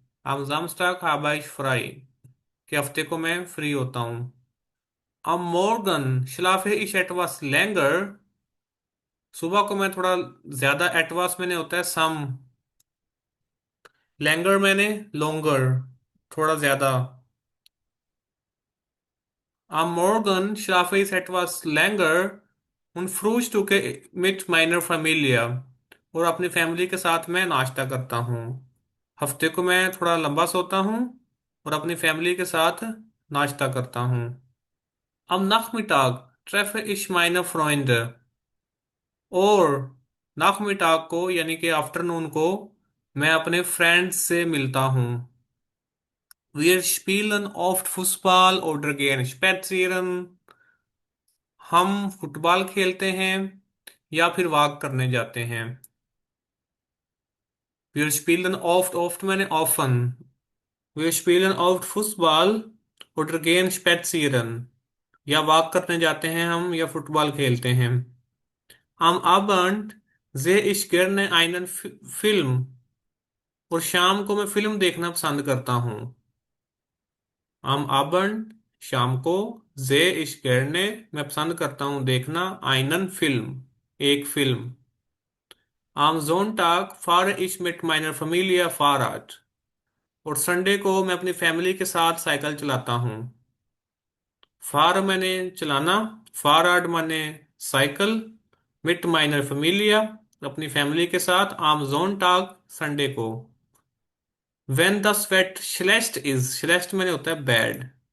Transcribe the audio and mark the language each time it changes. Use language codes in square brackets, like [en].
[de] am Samstag habe ich frei, [hi] कि हफ्ते को मैं फ्री होता हूँ। [de] am Morgen schlafe ich etwas länger, [hi] सुबह को मैं थोड़ा ज्यादा, एटवास मैंने होता है सम, लैंगर मैंने लोंगर, थोड़ा ज्यादा। [de] am Morgen schlafe ich etwas länger und frühstücke mit meiner Familie, [hi] और अपनी फैमिली के साथ मैं नाश्ता करता हूँ। हफ्ते को मैं थोड़ा लंबा सोता हूँ और अपनी फैमिली के साथ नाश्ता करता हूँ। [de] Am Nachmittag treffe ich meine Freunde, [hi] और nachmittag को यानी कि आफ्टरनून को मैं अपने फ्रेंड्स से मिलता हूँ। [de] Wir spielen oft Fußball oder gehen spazieren. [hi] हम फुटबॉल खेलते हैं या फिर वॉक करने जाते हैं। [de] Wir spielen oft मैंने often। Wir spielen oft Fußball oder gehen spazieren। [hi] या वॉक करने जाते हैं हम या फुटबॉल खेलते हैं। [de] Am Abend sehe ich gerne einen Film। [hi] और शाम को मैं फिल्म देखना पसंद करता हूँ। [de] Am Abend [hi] शाम को [de] sehe ich gerne [hi] मैं पसंद करता हूँ देखना [de] einen Film [hi] एक film. [de] Am Sonntag fahre ich mit meiner Familie Fahrrad। [hi] और संडे को मैं अपनी फैमिली के साथ साइकिल चलाता हूँ। फार मैंने चलाना, फाराड मैंने साइकिल, मिट माइनर फैमिलिया अपनी फैमिली के साथ, आम जोन टाग संडे को। वेन द स्वेट श्लेष्ट इज, श्लेष्ट मैंने होता है बैड।